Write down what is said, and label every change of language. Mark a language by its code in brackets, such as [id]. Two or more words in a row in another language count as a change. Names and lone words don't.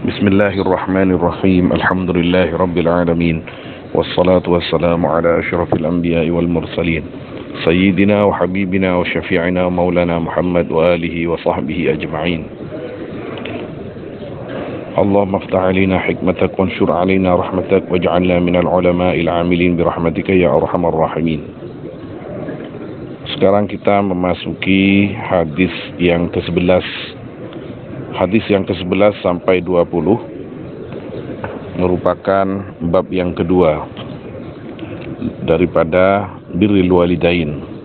[ar] بسم الله الرحمن الرحيم. الحمد لله رب العالمين. والصلاة والسلام على أشرف الأنبياء والمرسلين سيدنا وحبيبنا وشفيعنا مولانا محمد وآله وصحبه أجمعين. اللهم افتح علينا حكمتك وانشر علينا رحمتك واجعلنا من العلماء العاملين برحمتك يا أرحم الراحمين. [ms] Sekarang kita memasuki hadis yang ke-11. Hadis yang ke-11 sampai 20 merupakan bab yang kedua daripada [ar] بر الوالدين.